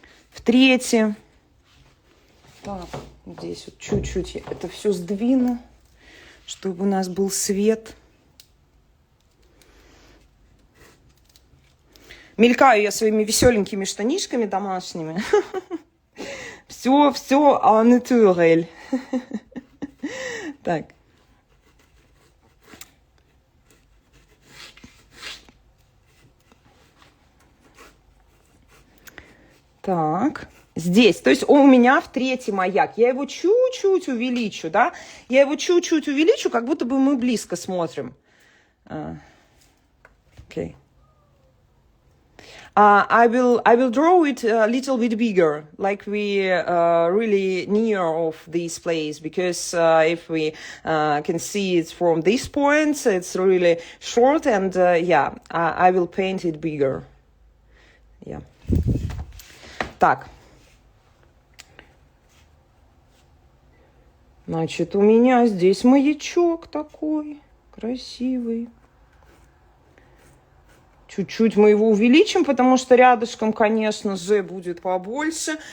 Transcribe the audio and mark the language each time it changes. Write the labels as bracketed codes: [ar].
[ru] В третье. Так, здесь вот чуть-чуть я это все сдвину, чтобы у нас был свет. Мелькаю я своими веселенькими штанишками домашними. Все [fr] en naturel. [ru] Так. Так, здесь, то есть у меня в третий маяк, я его чуть-чуть увеличу, да, я его чуть-чуть увеличу, как будто бы мы близко смотрим. [en] Okay. I will draw it a little bit bigger, like we really near of this place, because if we can see it from this point, it's really short, and yeah, I will paint it bigger. Yeah. [ru] Так, значит, у меня здесь маячок такой красивый. Чуть-чуть мы его увеличим, потому что рядышком, конечно же, будет побольше.